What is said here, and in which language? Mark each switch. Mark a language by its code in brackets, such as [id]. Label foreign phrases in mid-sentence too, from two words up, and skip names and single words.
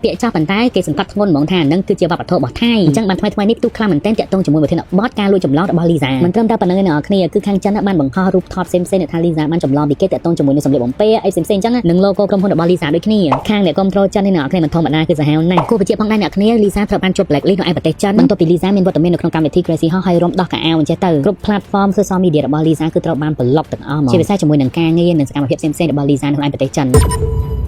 [km] ពាក្យចាស់ប៉ុន្តែគេសង្កត់ធ្ងន់ហ្មងថានឹងគឺជាវប្បធម៌របស់ថៃអញ្ចឹងបានថ្មីនេះផ្ទុះខ្លាំងមែនទែនតាក់ទងជាមួយប្រធានបទការលួចចម្លងរបស់លីសាមិនត្រឹមតែប៉ុណ្្នឹងទេអ្នកនរគ្នាគឺខាងចិនបានបង្ហោះរូបថតផ្សេងៗដែលថាលីសាបានចម្លងពីគេតាក់ទងជាមួយនឹងសម្លៀកបំពាក់អីផ្សេងៗអញ្ចឹងនឹង logo ក្រុមហ៊ុនរបស់លីសាដូចគ្នាខាងអ្នកគ្រប់គ្រងចិននេះអ្នកនរគ្នាមិនធម្មតាគឺសាហាវណាស់គួរបញ្ជាក់ផងដែរអ្នកគ្នាលីសាត្រូវបានជាប់ blacklist នៅឯប្រទេសចិនបន្ទាប់ពីលីសាមានវត្តមាននៅក្នុងកម្មវិធី Crazy Horse ហើយរំដោះកៅអៅអញ្ចឹងទៅគ្រប់ [en] platform social media [km] របស់លីសាគឺត្រូវបានប្លុកទាំងអស់មកជាពិសេសជាមួយនឹងការងារនិងសកម្មភាពផ្សេងៗរបស់លីសានៅឯប្រទេសចិន